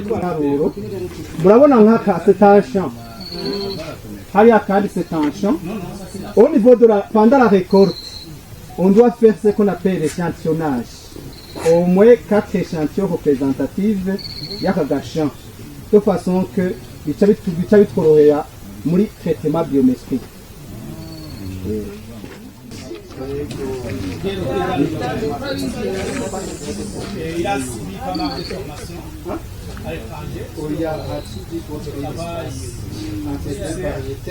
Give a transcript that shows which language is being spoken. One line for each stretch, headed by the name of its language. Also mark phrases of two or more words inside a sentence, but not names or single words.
French: C'est un champ. C'est un champ. Au niveau pendant la récolte, on doit faire ce qu'on appelle l'échantillonnage. Au moins 4 échantillons représentatifs y'aka champ, de façon que
Rundi: bica bitworohera muri
French: traitement biométrique. Il a suivi pas mal de formations. où il y a variétés.